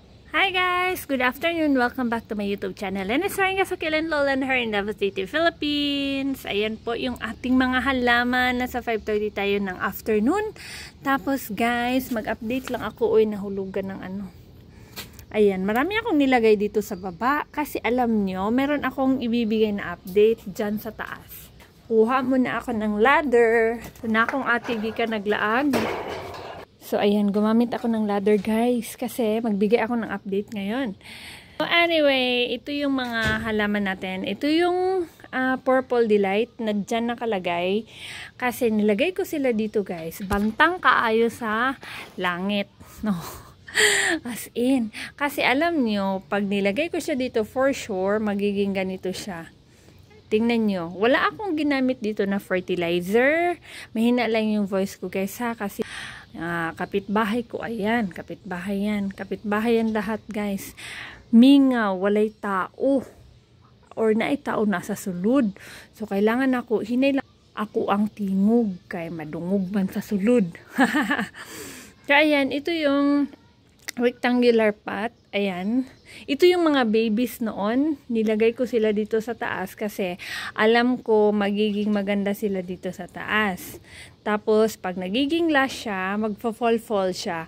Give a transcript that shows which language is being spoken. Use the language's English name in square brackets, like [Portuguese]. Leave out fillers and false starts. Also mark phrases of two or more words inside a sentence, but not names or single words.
[English] Hi guys! Good afternoon! Welcome back to my YouTube channel. And it's Ryan Gasakilan Lolan her in Davao City, Philippines. [Filipino] Ayan po yung ating mga halaman. Nasa 5:30 tayo ng afternoon. Tapos guys, mag-update lang ako. Uy, nahulugan ng ano. Ayan, marami akong nilagay dito sa baba. Kasi alam nyo, meron akong ibibigay na update dyan sa taas. Kuha muna ako ng ladder. So [Cebuano] na akong ate Gika naglaag. [Filipino] So, ayan, gumamit ako ng ladder, guys, kasi magbigay ako ng update ngayon. So, anyway, ito yung mga halaman natin. Ito yung Purple Delight na dyan nakalagay. Kasi nilagay ko sila dito, guys. [Cebuano] Bantang kaayo sa langit. [Filipino] No? As in. Kasi alam nyo, pag nilagay ko siya dito, [English] for sure, [Filipino] magiging ganito siya. Tingnan nyo. Wala akong ginamit dito na fertilizer. Mahina lang yung voice ko, guys, ha? Kasi kapitbahay ko, ayan, kapitbahay yan lahat, guys. [Cebuano] Mingaw, walay tao or naay tao nasa sulod, so kailangan ako, hinay lang ako ang tingog kay madungog man sa sulod. [Filipino] So ayan, ito yung [English] rectangular pot. [Filipino] Ayan, ito yung mga babies noon, nilagay ko sila dito sa taas kasi alam ko magiging maganda sila dito sa taas. Tapos pag nagiging last siya, magfa-fall siya.